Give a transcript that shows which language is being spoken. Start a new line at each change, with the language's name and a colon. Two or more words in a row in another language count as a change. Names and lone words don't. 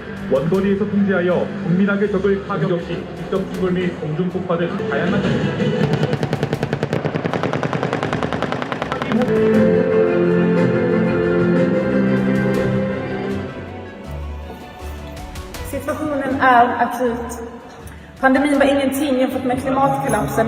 Korean: 원거리에서 통제하여 은밀하게 적을 타격 시 직접 충돌 및 공중 폭파 등 다양한
Swedish: Situationen är akut. Pandemin var ingenting jämfört med klimatkollapsen.